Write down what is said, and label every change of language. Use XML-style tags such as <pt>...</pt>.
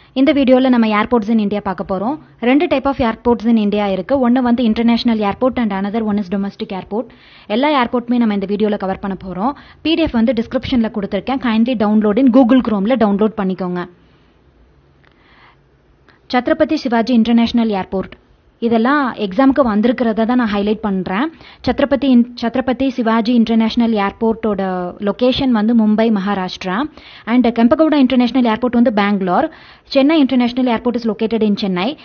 <ta>இந்த வீடியோல நம்ம ஏர்போர்ட்ஸ் இன் இந்தியா பார்க்க போறோம். ரெண்டு type of airports in India இருக்கு. ஒன்னு வந்து international airport and</ta> <en>another one is domestic airport.</en> <ta>எல்லா ஏர்போர்ட்டுமே நம்ம இந்த வீடியோல கவர் பண்ண போறோம். PDF வந்து டிஸ்கிரிப்ஷன்ல கொடுத்திருக்கேன்.</ta> <en>kindly download in Google Chrome</en> <ta>ல டவுன்லோட் பண்ணிக்கோங்க. சத்ரபதி சிவாஜி இன்டர்நேஷனல் ஏர்போர்ட் இதெல்லாம் எக்ஸாமுக்கு வந்திருக்கிறத தான் நான் ஹைலைட் பண்ணுறேன். சத்ரபதி சிவாஜி இன்டர்நேஷனல் ஏர்போர்ட்டோட லொக்கேஷன் வந்து Mumbai, Maharashtra. And Kempegowda international airport வந்து Bangalore.</ta> <en>Chennai international airport is located in Chennai.</en>